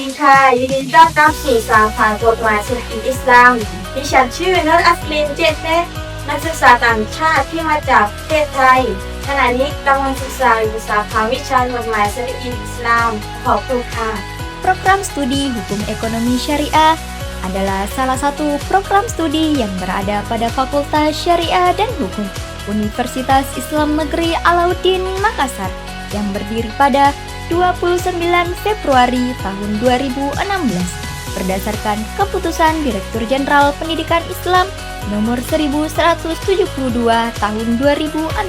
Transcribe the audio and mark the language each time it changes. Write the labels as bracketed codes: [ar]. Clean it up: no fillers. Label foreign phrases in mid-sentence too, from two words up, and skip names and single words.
[th] ค่ะยินดีต้อนรับสู่สาขากฎหมายเศรษฐกิจอิสลามดิฉันชื่อเนิร์ดอัสลินเจตเนตนักศึกษาต่างชาติที่มาจากประเทศไทยขณะนี้กำลังศึกษาอยู่สาขาวิชากฎหมายเศรษฐกิจอิสลามขอบคุณค่ะ [id] Program Studi Hukum Ekonomi Syariah adalah salah satu program studi yang berada pada Fakultas Syariah dan Hukum Universitas Islam Negeri Alauddin Makassar yang berdiri pada 29 Februari tahun 2016 berdasarkan keputusan Direktur Jenderal Pendidikan Islam nomor 1172 tahun 2016.